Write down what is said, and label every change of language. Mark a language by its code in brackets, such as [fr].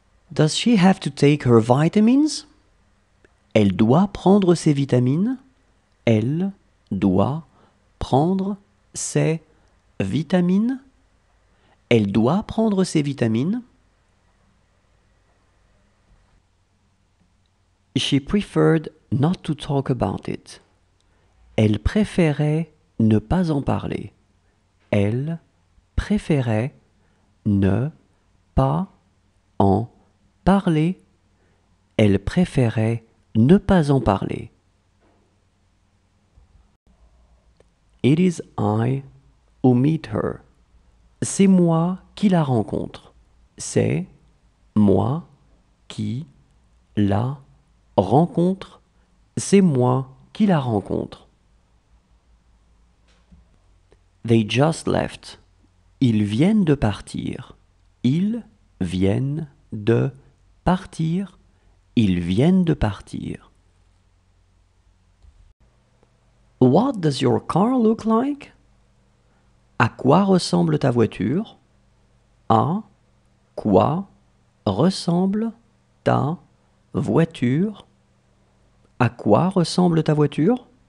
[en] Does she have to take her vitamins? [fr] Elle doit prendre ses vitamines. Elle doit prendre ses vitamines. Elle doit prendre ses vitamines. [en] She preferred not to talk about it. [fr] Elle préférait ne pas en parler. Elle préférait ne pas en parler. Elle préférait ne pas en parler. [en] It is I who meet her. [fr] C'est moi qui la rencontre. C'est moi qui la rencontre. C'est moi qui la rencontre. [en] They just left. [fr] Ils viennent de partir. Ils viennent de partir. Ils viennent de partir. [en] What does your car look like? [fr] À quoi ressemble ta voiture? À quoi ressemble ta voiture? À quoi ressemble ta voiture?